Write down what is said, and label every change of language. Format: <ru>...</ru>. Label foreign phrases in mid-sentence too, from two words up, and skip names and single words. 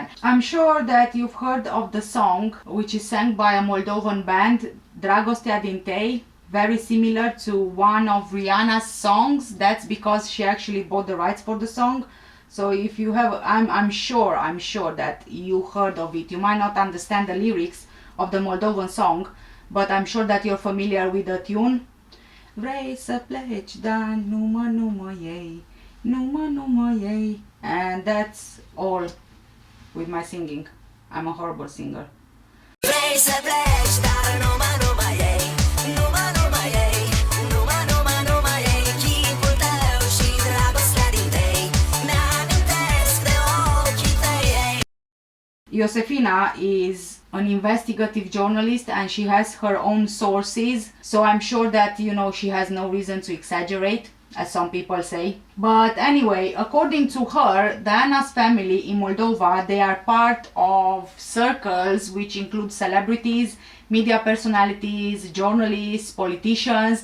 <en>I'm sure that you've heard of the song, which is sung by a Moldovan band, Dragostea din Tei, very similar to one of Rihanna's songs. That's because she actually bought the rights for the song. So if you have, I'm sure that you heard of it. You might not understand the lyrics of the Moldovan song, but I'm sure that you're familiar with the tune.</en> <ro>Vrei să pleci, dar nu mă iei, nu mă iei.</ro> <en>And that's all with my singing. I'm a horrible singer.</en> <ro>Vrei să pleci, dar nu mă iei, nu mă iei, nu mă iei, chipul tău și dragostea din tei, mi-amintesc de ochii tăi.</ro> <en>Josefina is an investigative journalist and she has her own sources, so I'm sure that, she has no reason to exaggerate, as some people say. But anyway, according to her, Diana's family in Moldova, they are part of circles which include celebrities, media personalities, journalists, politicians.</en>